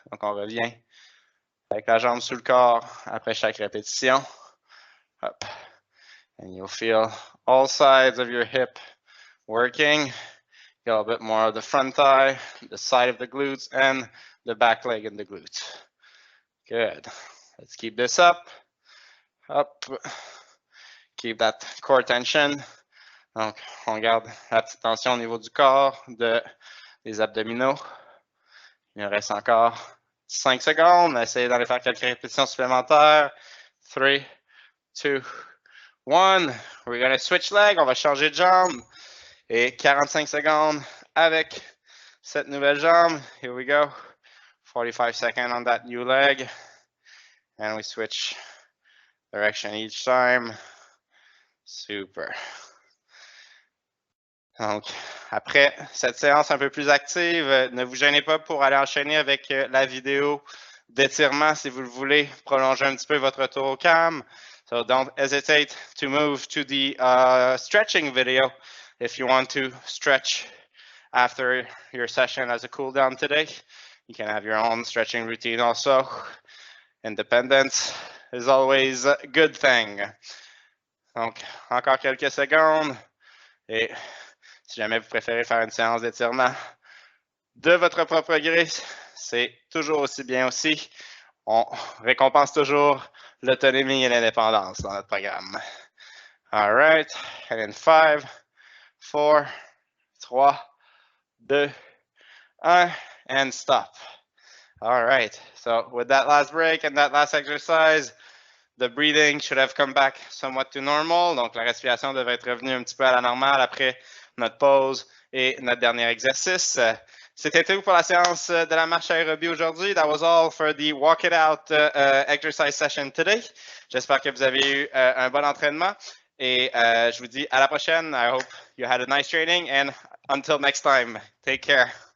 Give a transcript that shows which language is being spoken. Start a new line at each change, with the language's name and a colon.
French: Donc, on revient avec la jambe sous le corps après chaque répétition.
English: Up. And you'll feel all sides of your hip working. Get a little bit more of the front thigh, the side of the glutes, and the back leg and the glutes. Good. Let's keep this up. Up. Keep that core tension.
French: Donc, on garde la petite tension au niveau du corps, des abdominaux. Il nous reste encore 5 secondes. Essayez d'aller faire quelques répétitions supplémentaires. 3, 2, 1.
English: We're going to switch leg.
French: On va changer de jambe. Et 45 secondes avec cette nouvelle jambe.
English: Here we go. 45 seconds on that new leg. And we switch direction each time. Super.
French: Donc, après cette séance un peu plus active, ne vous gênez pas pour aller enchaîner avec la vidéo d'étirement si vous le voulez, prolonger un petit peu votre retour au calme.
English: So don't hesitate to move to the stretching video if you want to stretch after your session as a cool down today. You can have your own stretching routine also. Independence is always a good thing.
French: Donc, encore quelques secondes. Et si jamais vous préférez faire une séance d'étirement de votre propre gré, c'est toujours aussi bien aussi. On récompense toujours l'autonomie et l'indépendance dans notre programme.
English: All right. And in 5, 4, 3, 2, 1, and stop. All right. So with that last break and that last exercise, the breathing should have come back somewhat to normal.
French: Donc, la respiration devrait être revenue un petit peu à la normale après notre pause et notre dernier exercice. C'était tout pour la séance de la marche aérobie aujourd'hui.
English: That was all for the walk it out exercise session today.
French: J'espère que vous avez eu un bon entraînement et je vous dis à la prochaine.
English: I hope you had a nice training and until next time, take care.